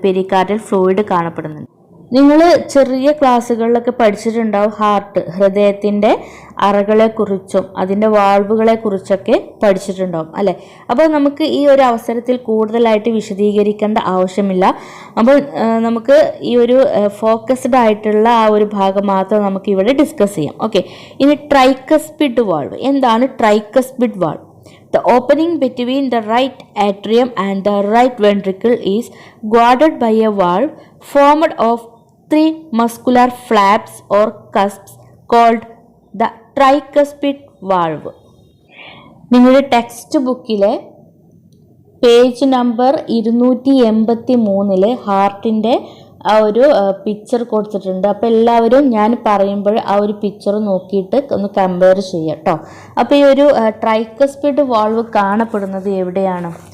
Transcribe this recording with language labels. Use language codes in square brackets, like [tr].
[ml] Pericardial fluid കാണപ്പെടുന്നുണ്ട്. നിങ്ങൾ ചെറിയ ക്ലാസ്സുകളിലൊക്കെ പഠിച്ചിട്ടുണ്ടാവും ഹൃദയത്തിൻ്റെ അറകളെക്കുറിച്ചും അതിൻ്റെ വാൾവുകളെക്കുറിച്ചൊക്കെ പഠിച്ചിട്ടുണ്ടാവും അല്ലേ? അപ്പോൾ നമുക്ക് ഈ ഒരു അവസരത്തിൽ കൂടുതലായിട്ട് വിശദീകരിക്കേണ്ട ആവശ്യമില്ല. അപ്പോൾ നമുക്ക് ഈ ഒരു ഫോക്കസ്ഡ് ആയിട്ടുള്ള ആ ഒരു ഭാഗം മാത്രം നമുക്ക് ഇവിടെ ഡിസ്കസ് ചെയ്യാം. ഓക്കെ, ഇനി ട്രൈക്കസ്പിഡ് വാൾവ്. എന്താണ് tricuspid valve? [en] The opening between the right atrium and the right ventricle is guarded by a valve formed of 3 muscular flaps or cusps called the tricuspid valve. [ml] നിങ്ങളുടെ text ബുക്കിലെ page number 283 ഹാർട്ടിൻ്റെ ആ ഒരു picture കൊടുത്തിട്ടുണ്ട്. അപ്പോൾ എല്ലാവരും ഞാൻ പറയുമ്പോൾ ആ ഒരു പിക്ചർ നോക്കിയിട്ട് ഒന്ന് കമ്പയർ ചെയ്യുക കേട്ടോ. അപ്പോൾ ഈ ഒരു ട്രൈക്കസ്പിഡ് വാൾവ് കാണപ്പെടുന്നത് എവിടെയാണ്?